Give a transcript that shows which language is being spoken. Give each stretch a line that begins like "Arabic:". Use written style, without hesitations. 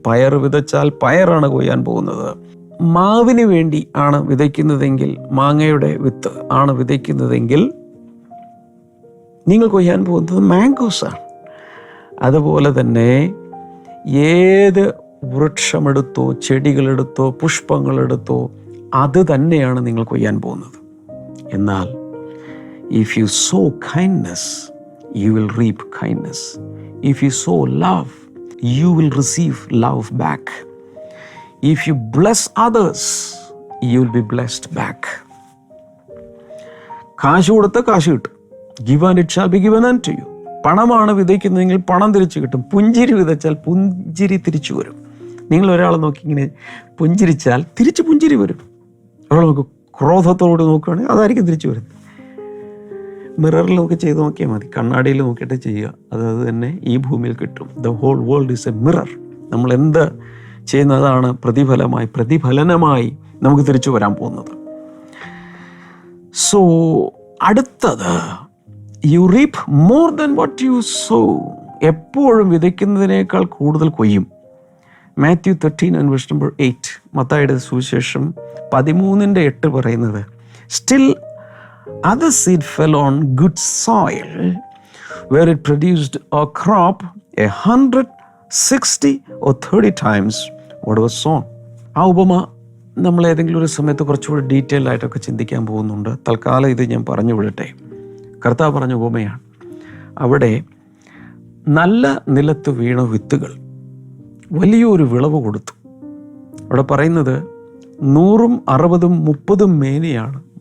Malayalam: പയർ വിതച്ചാൽ പയറാണ് കൊയ്യാൻ പോകുന്നത്. മാവിന് വേണ്ടി ആണ് വിതയ്ക്കുന്നതെങ്കിൽ, മാങ്ങയുടെ വിത്ത് ആണ് വിതയ്ക്കുന്നതെങ്കിൽ നിങ്ങൾ കൊയ്യാൻ പോകുന്നത് മാംഗോസാണ്. അതുപോലെ തന്നെ ഏത് വൃക്ഷമെടുത്തോ ചെടികളെടുത്തോ പുഷ്പങ്ങളെടുത്തോ അത് തന്നെയാണ് നിങ്ങൾ കൊയ്യാൻ പോകുന്നത്.
English: എന്നാൽ if you sow kindness, you will reap kindness. If you sow love, you will receive love back. If you bless others, you will be blessed back.
Malayalam: കാശ് കൊടുത്ത കാശ് കിട്ടും.
English: Give and it shall be given unto you.
Malayalam: പണമാണ് വിതയ്ക്കുന്നതെങ്കിൽ പണം തിരിച്ചു കിട്ടും. പുഞ്ചിരി വിതച്ചാൽ പുഞ്ചിരി തിരിച്ചു വരും. നിങ്ങൾ ഒരാളെ നോക്കി ഇങ്ങനെ പുഞ്ചിരിച്ചാൽ തിരിച്ച് പുഞ്ചിരി വരും. ഒരാൾ നോക്കും ക്രോധത്തോട് നോക്കുകയാണെങ്കിൽ അതായിരിക്കും തിരിച്ചു വരുന്നത്. മിററിൽ നോക്കി ചെയ്ത് നോക്കിയാൽ മതി, കണ്ണാടിയിൽ നോക്കിയിട്ട് ചെയ്യുക. അത് തന്നെ ഈ ഭൂമിയിൽ കിട്ടും.
English: The whole world is a mirror.
Malayalam: നമ്മൾ എന്ത് ചെയ്യുന്നതാണ് പ്രതിഫലനമായി നമുക്ക് തിരിച്ചു വരാൻ പോകുന്നത്.
English: So അടുത്തത് you reap more than what you sow.
Malayalam: എപ്പോഴും വിതയ്ക്കുന്നതിനേക്കാൾ കൂടുതൽ കൊയ്യും. മാത്യു 13:8, മത്തായിയുടെ സുവിശേഷം 13:8 പറയുന്നത്,
English: Still other seed fell on good soil where it produced a crop 100, 60 or 30 times what was sown.
Malayalam: ആ ഉപമ നമ്മൾ ഏതെങ്കിലും ഒരു സമയത്ത് കുറച്ചുകൂടി ഡീറ്റെയിൽ ആയിട്ടൊക്കെ ചിന്തിക്കാൻ പോകുന്നുണ്ട്. തൽക്കാലം ഇത് ഞാൻ പറഞ്ഞു വിടട്ടെ. കർത്താവ് പറഞ്ഞ ഉപമയാണ്. അവിടെ നല്ല നിലത്ത് വീണ വിത്തുകൾ വലിയൊരു വിളവ് കൊടുത്തു. അവിടെ പറയുന്നത് 100, 60, 30 മേനിയാണ്.